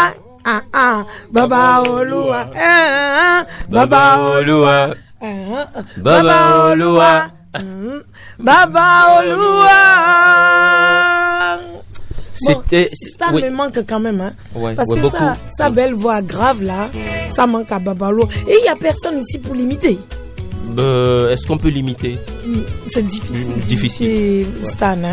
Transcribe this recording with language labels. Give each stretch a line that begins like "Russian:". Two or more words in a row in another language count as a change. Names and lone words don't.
French: Baba Olúwa, Baba Olúwa, Baba Olúwa, Baba Olúwa. C'était. Ça me manque quand même, hein. Ouais, parce ouais, que sa belle voix grave là, ça manque à Baba Olúwa. Et il n'y a personne ici pour l'imiter. Est-ce qu'on peut l'imiter? C'est difficile. Difficile. Stan, hein.